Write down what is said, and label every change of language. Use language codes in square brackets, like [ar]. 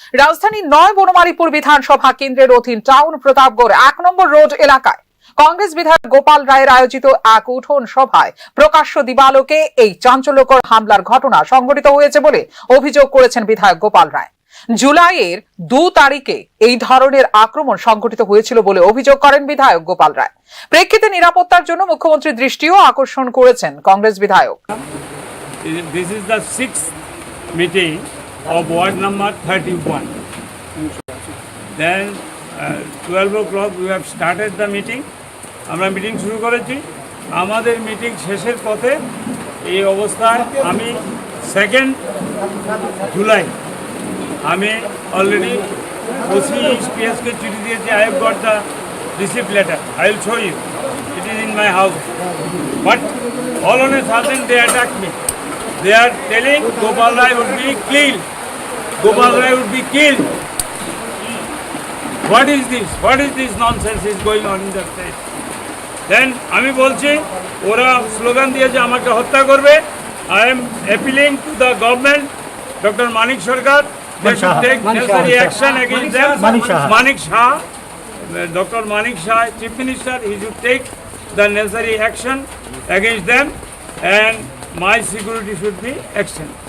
[bn] রাজধানীর 9 বনমালীপুর বিধানসভা কেন্দ্রের অধীন টাউন প্রতাপগড় 1 নম্বর রোড এলাকায় কংগ্রেস বিধায়ক গোপাল রায়ের আয়োজিত এক উঠোন সভায় প্রকাশ্য দিবালোকে এই চাঞ্চল্যকর হামলার ঘটনা সংঘটিত হয়েছে বলে অভিযোগ করেছেন বিধায়ক গোপাল রায়। জুলাইয়ের 2 তারিখে এই ধরনের আক্রমণ সংঘটিত হয়েছিল বলে অভিযোগ করেন বিধায়ক গোপাল রায়। প্রেক্ষিতে নিরাপত্তার জন্য মুখ্যমন্ত্রীর দৃষ্টিও আকর্ষণ করেছেন কংগ্রেস বিধায়ক। [en] This is the 6th meeting of ward number 31. Then 12 o'clock we have started the meeting. [bn] আমরা মিটিং শুরু করেছি। আমাদের মিটিং শেষের পথে এই অবস্থায় আমি 2nd জুলাই আমি অলরেডি ওসি পিএসকে চিঠি দিয়েছি। [en] I have got the receipt letter. I will show you. It is in my house. But all on a sudden they attacked me. They are telling Gopal Rai would be killed. Gopal Rai would be killed. What is this? What is this nonsense is going on in the state? [bn] Then আমি বলছি ওরা slogan দিয়েছে আমাকে হত্যা করবে। [en] I am appealing to the government, Dr. Manik Sarkar, they should take necessary action against them. Manik Shah, Dr. Manik Shah, Chief Minister, he should take the necessary action against them, and my security should be action.